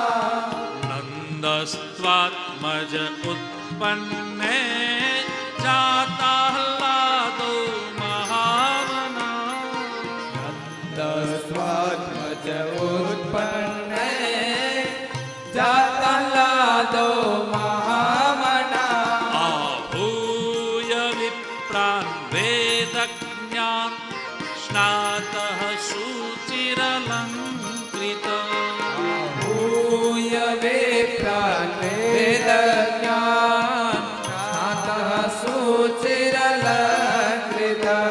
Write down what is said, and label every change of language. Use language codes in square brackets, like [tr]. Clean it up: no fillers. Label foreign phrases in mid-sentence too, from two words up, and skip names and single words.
[sa] नन्दस्त्वात्मज उत्पन्ने जाता हल्लादो महामना. नन्दस्त्वात्मज उत्पन्ने जातल्लादो महामना. आहूय विप्रान् वेदज्ञान् स्नातः शुचिरलङ्कृत. आहूय विप्रान् वेदज्ञान् स्नातः शुचिरलङ्कृत.